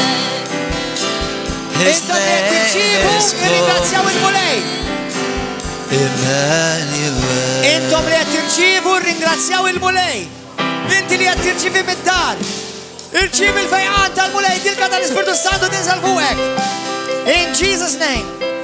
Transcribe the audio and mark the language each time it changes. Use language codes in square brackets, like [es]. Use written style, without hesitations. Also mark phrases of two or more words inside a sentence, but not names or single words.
[en] His name is called Emmanuel. [mt] Intom li qed tirċievu ringrazzjaw il-mulej. Inti li qed tirċievi mid-dar. Irċievi l-fejqan tal-mulej dilka tal-Ispirtu Santu tinsal fuqek. [en] In Jesus' name.